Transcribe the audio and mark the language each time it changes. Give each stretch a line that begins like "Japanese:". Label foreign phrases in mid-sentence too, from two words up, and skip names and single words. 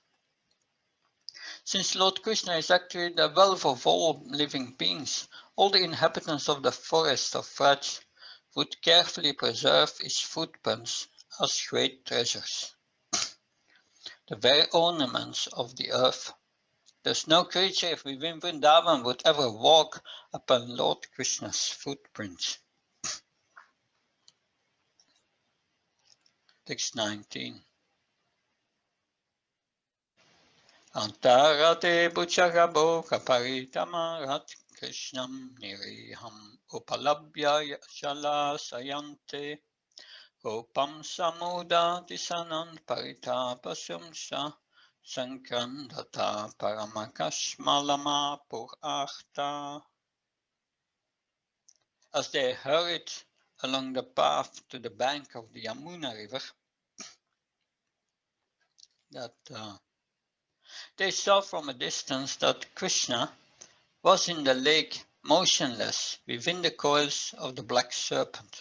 English: Since Lord Krishna is actually the wealth of all living beings, all the inhabitants of the forest of Vraj would carefully preserve his footprints as great treasures, the very ornaments of the earth. There's no creature within Vrindavan would ever walk upon Lord Krishna's footprints. Text 19.
Sanskrit: Antarate bucharabo kaparitamarat Krishnam niriham upalabhya shala sayante Gopam samuda disanand paritapasumsa sankrandata paramakashmalama purachta.
English: As they hurried along the path to the bank of the Yamuna river, they saw from a distance that Krishna was in the lake motionless within the coils of the black serpent.